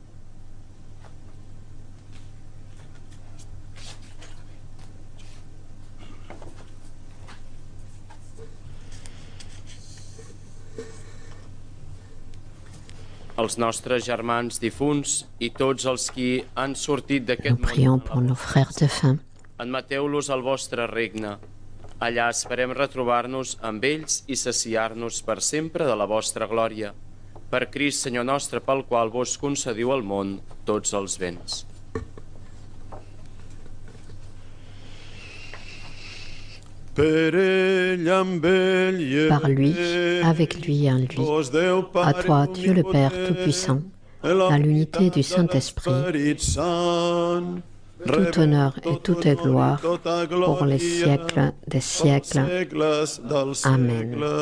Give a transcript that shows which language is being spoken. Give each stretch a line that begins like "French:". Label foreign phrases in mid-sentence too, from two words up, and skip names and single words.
Catalan: Els nostres germans difunts i tots els qui han sortit d'aquest
French: Nous prions pour nos frères défunts.
Catalan: admeteu-los al vostre regne. Allà esperem retrobar-nos amb ells i saciar-nos per sempre de la vostra glòria. Per Crist, Senyor nostre, pel qual vos concediu al món tots els béns.
French: Par lui, avec lui et en lui, à toi, Dieu le Père Tout-Puissant, dans l'unité du Saint-Esprit, tout honneur et toute gloire pour les siècles des siècles. Amen.